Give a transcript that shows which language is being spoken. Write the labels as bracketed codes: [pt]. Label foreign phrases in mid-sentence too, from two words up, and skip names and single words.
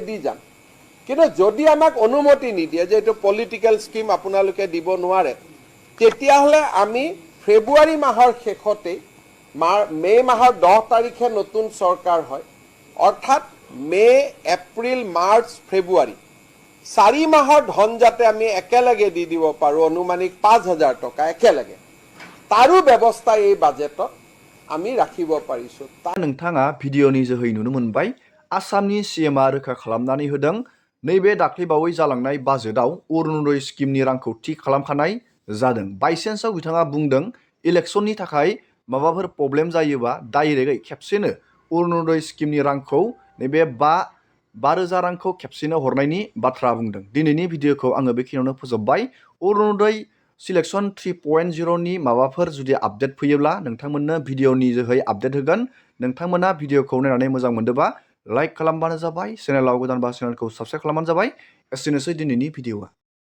[as] দি যাম কিন্তু যদি আমাক অনুমতি নিদিয়ে যে এইটো [en] political scheme [as] আপোনালোকে দিব নোৱাৰে তেতিয়াহ'লে আমি ফেব্ৰুৱাৰী মাহৰ শেষতে মে মাহৰ 10 তাৰিখে নতুন চৰকাৰ হয় অৰ্থাৎ মে এপ্ৰিল মাৰ্চ ফেব্ৰুৱাৰী 4 মাহৰ ধন যাতে আমি একেলগে দি দিব পাৰোঁ অনুমানিক 5000 টকা একেলগে তাৰো ব্যৱস্থা এই বাজেটত আমি ৰাখিব পাৰিছোঁ [brx] नोंथाङा भिडिअनि जोहै नुनो मोनबाय आसामनि सीएमआ रोखा खालामनानै होदों नैबे दाख्लैबावै जालांनाय बाजेटआव अरुण'दय स्किमनि रांखौ थि खालामखानाय जादों बाइसेन्सआव बिथाङा बुंदों इलेक्शननि थाखाय माबाफोर प्रब्लेम जायोबा डाइरेक्टै खेबसेनो अरुण'दय स्किमनि रांखौ नैबे 5000 रांखौ खेबसेनो हरनायनि बाथ्रा बुंदों दिनैनि भिडिअखौ आङो बेखिनियावनो फोजोबबाय अरुण'दय सिलेक्शन 3.0नि माबाफोर जुदि आपडेट फैयोब्ला नोंथांमोननो भिडिअनि जोहै आपडेट होगोन नोंथांमोना भिडिअखौ नायनानै मोजां मोनदोंबा लाइक खालामबानो जाबाय चेनेलाव गोदानबा चेनेलखौ साबस्क्राइब खालामबानो जाबाय एसेनोसै दिनैनि भिडिअआ